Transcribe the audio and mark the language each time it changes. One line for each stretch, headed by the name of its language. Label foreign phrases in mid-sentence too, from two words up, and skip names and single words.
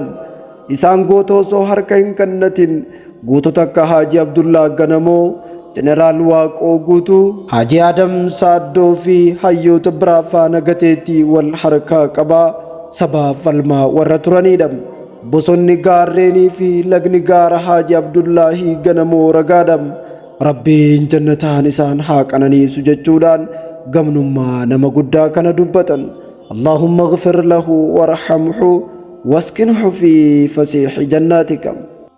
Oromo: Isaan goota osoo harka hin kennatin gootota akka Haaji Abdullaa Ganamoo, Jeneraal Waaqoo Guutuu, Haaji Adam Saaddoo fi hayyoota biraa faana gateetti wal harkaa qabaa sabaaf falmaa warra turanidha. Bosonni gaarreenii fi lagni gaara Haaji Abdullaahi Ganamoo ragaadha. Rabbiin jannataan isaan haa qananiisu jechuudhaan gamnummaa nama guddaa kana dubbatan.
Arabic: اللهم اغفر له وارحمه واسكنه في فسيح جناتك.